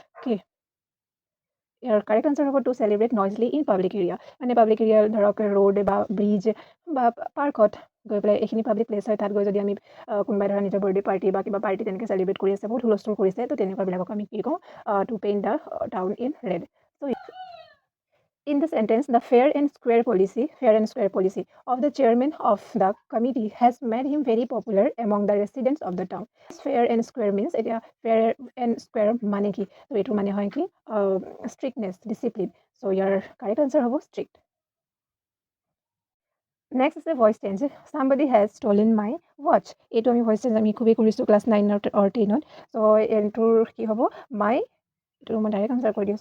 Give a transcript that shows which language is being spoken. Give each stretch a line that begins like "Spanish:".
Assamese: Okay, ইয়াৰ correct answer হ'ব
English: To celebrate noisily in public area.
Assamese: মানে public area ধৰক road বা ব্ৰিজ বা পাৰ্কত গৈ পেলাই, এইখিনি পাব্লিক প্লেচ হয়, তাত গৈ যদি আমি কোনোবাই ধৰা নিজৰ বাৰ্থডে পাৰ্টি বা কিবা পাৰ্টি তেনেকৈ চেলিব্ৰেট কৰি আছে, বহুত হুলস্থুল কৰিছে, তো তেনেকুৱাবিলাকক আমি কি কওঁ?
English: To paint the town in red. So' in the sentence, the fair and square policy of the chairman of the committee has made him very popular among the residents of the town. Fair and square means, fair and square
Assamese: মানে কি? তো এইটো মানে হয় কি?
English: Strictness, discipline. So your correct answer হ'ব strict. Next is the voice change. Somebody has stolen my watch.
Assamese: এইটো আমি voice change আমি খুবেই কৰিছোঁ ক্লাছ 9 or 10ত। চ' এইটোৰ কি হ'ব? my, এইটো মই ডাইৰেক্ট আনচাৰ কৰি দিওঁ।